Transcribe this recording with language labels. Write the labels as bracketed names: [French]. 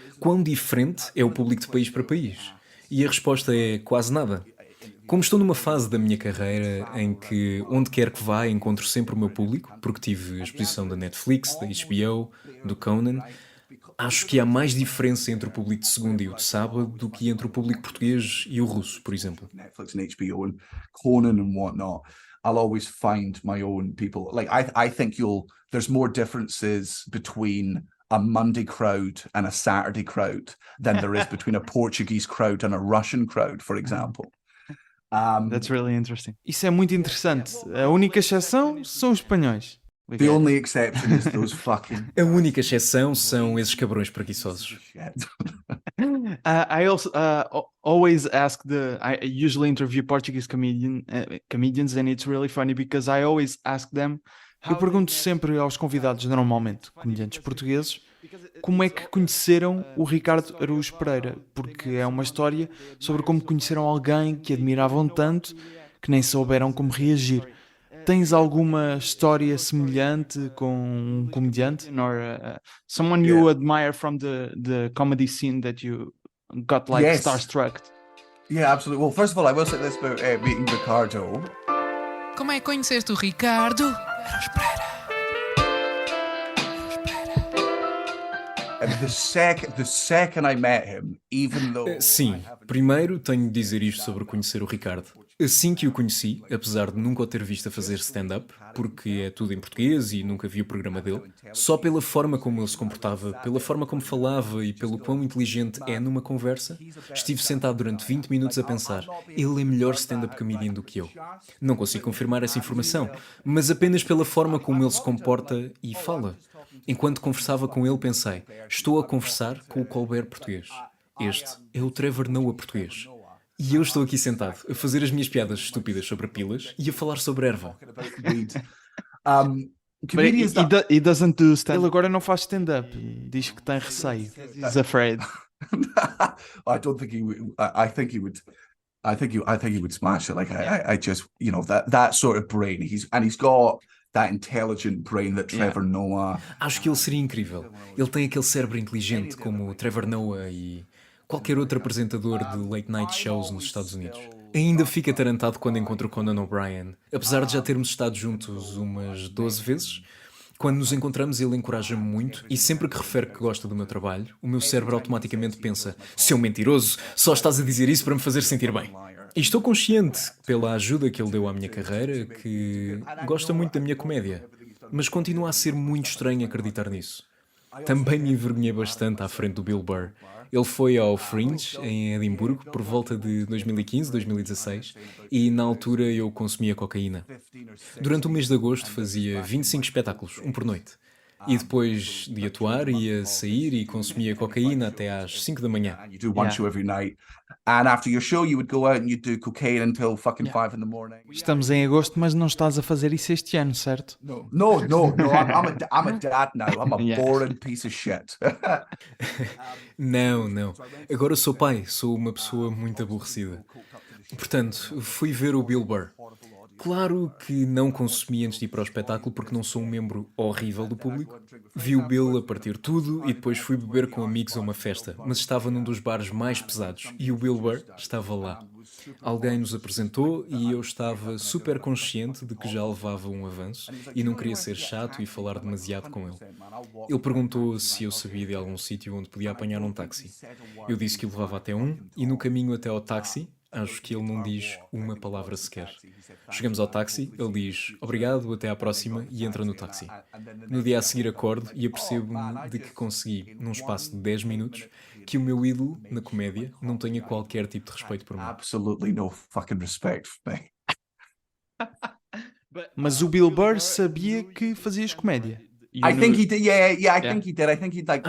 [Portuguese] Quão diferente é o público de país para país? E a resposta é quase nada. Como estou numa fase da minha carreira em que, onde quer que vá, encontro sempre o meu público, porque tive a exposição da Netflix, da HBO, do Conan, acho que há mais diferença entre o público de segunda e o de sábado do que entre o público português e o russo, por exemplo. [English] Netflix and HBO and Conan and whatnot, I'll always find my own people. Like I think there's more differences between a Monday crowd and a Saturday crowd than there is between a Portuguese crowd and a Russian crowd, for example. That's really interesting. [Portuguese] Isso é muito interessante. A única exceção são os espanhóis. [English] The only exception is those fucking [Portuguese] A única exceção são esses cabrões preguiçosos. [English] shit. I also always ask I usually interview Portuguese comedians and it's really funny because I always ask them. [Portuguese] Eu pergunto sempre aos convidados, normalmente comediantes portugueses, como é que conheceram o Ricardo Araújo Pereira, porque é uma história sobre como conheceram alguém que admiravam tanto que nem souberam como reagir. Tens alguma história semelhante com um comediante? [English] Or someone Yeah. you admire from the comedy scene that you got like Yes. starstruck? Yeah, absolutely. Well, first of all, I will say this about meeting Ricardo. [Portuguese] Como é que conheceste o Ricardo? [English] And the second I met him, even though [Portuguese] Sim, primeiro tenho de dizer isto sobre conhecer o Ricardo. Assim que o conheci, apesar de nunca o ter visto a fazer stand-up, porque é tudo em português e nunca vi o programa dele, só pela forma como ele se comportava, pela forma como falava e pelo quão inteligente é numa conversa, estive sentado durante 20 minutos a pensar, ele é melhor stand-up comedian do que eu. Não consigo confirmar essa informação, mas apenas pela forma como ele se comporta e fala. Enquanto conversava com ele, pensei, estou a conversar com o Colbert português. Este é o Trevor Noah português. E eu estou aqui sentado, a fazer as minhas piadas estúpidas sobre pilas e a falar sobre erva. [English] weed. But Comedians that he doesn't do stand-up. [Portuguese] Ele agora não faz stand-up. Diz que tem receio. [English] He's afraid. I don't think he would. I think he would. I think he would smash it. Like I just, you know, that sort of brain. He's got that intelligent brain that Trevor Noah. [Portuguese] Acho que ele seria incrível. Ele tem aquele cérebro inteligente como o Trevor Noah e qualquer outro apresentador de late night shows nos Estados Unidos. Ainda fico atarantado quando encontro o Conan O'Brien. Apesar de já termos estado juntos umas 12 vezes, quando nos encontramos ele encoraja-me muito e sempre que refere que gosta do meu trabalho, o meu cérebro automaticamente pensa, seu mentiroso, só estás a dizer isso para me fazer sentir bem. E estou consciente, pela ajuda que ele deu à minha carreira, que gosta muito da minha comédia, mas continua a ser muito estranho acreditar nisso. Também me envergonhei bastante à frente do Bill Burr. Ele foi ao Fringe, em Edimburgo, por volta de 2015, 2016, e na altura eu consumia cocaína. Durante o mês de agosto fazia 25 espetáculos, um por noite. E depois de atuar, ia sair e consumia cocaína até às 5 da manhã. [English] You do one show every night, and after your show, you would go out and you'd do cocaine until fucking 5 in the morning. [Portuguese] Estamos em agosto, mas não estás a fazer isso este ano, certo? [English] No. I'm a dad now. I'm a boring piece of shit. [Portuguese] Não. Agora sou pai, sou uma pessoa muito aborrecida. Portanto, fui ver o Bill Burr. Claro que não consumi antes de ir para o espetáculo porque não sou um membro horrível do público. Vi o Bill a partir tudo e depois fui beber com amigos a uma festa, mas estava num dos bares mais pesados e o Bill Burr estava lá. Alguém nos apresentou e eu estava super consciente de que já levava um avanço e não queria ser chato e falar demasiado com ele. Ele perguntou se eu sabia de algum sítio onde podia apanhar um táxi. Eu disse que o levava até um e no caminho até ao táxi, acho que ele não diz uma palavra sequer. Chegamos ao táxi, ele diz obrigado, até à próxima e entra no táxi. No dia a seguir acordo e apercebo-me de que consegui, num espaço de 10 minutos, que o meu ídolo, na comédia, não tenha qualquer tipo de respeito por mim. [English] Absolutely no fucking respect for me. [Portuguese] Mas o Bill Burr sabia que fazias comédia. [English] I think he did. Yeah. I think he did. I think he'd like.